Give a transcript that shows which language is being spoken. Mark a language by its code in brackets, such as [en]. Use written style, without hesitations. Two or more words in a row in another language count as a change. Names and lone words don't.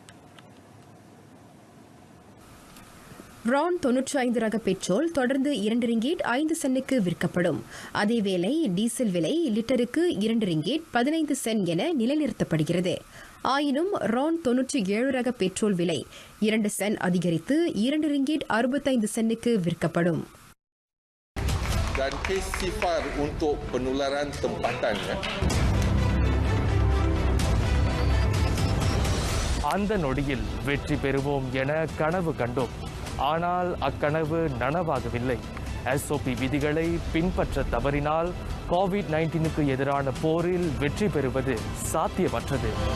[ta] ரான் 95 ரக பெட்ரோல் தொடர்ந்து 2 ரிங்கீட் 5 சென்ட்டுக்கு விற்கப்படும். அதேவேளை டீசல் விலை லிட்டருக்கு 2 ரிங்கீட் 15 சென்ட் என நிலைநிறுத்தப்படுகிறது. ஆயினும் ரான் 97 ரக பெட்ரோல் விலை 2 சென்ட் அதிகரித்து 2 ரிங்கீட் 65 சென்ட்டுக்கு விற்கப்படும். [ms] Dan kes sifar untuk penularan tempatan. [ta] அந்த நொடியில் வெற்றி பெறுவோம் என கனவு கண்டோம். ஆனால் அக்கனவு நனவாகவில்லை. SOP விதிகளை பின்பற்ற தவறினால் கோவிட்-19க்கு எதிரான போரில் வெற்றி பெறுவது சாத்தியமற்றது.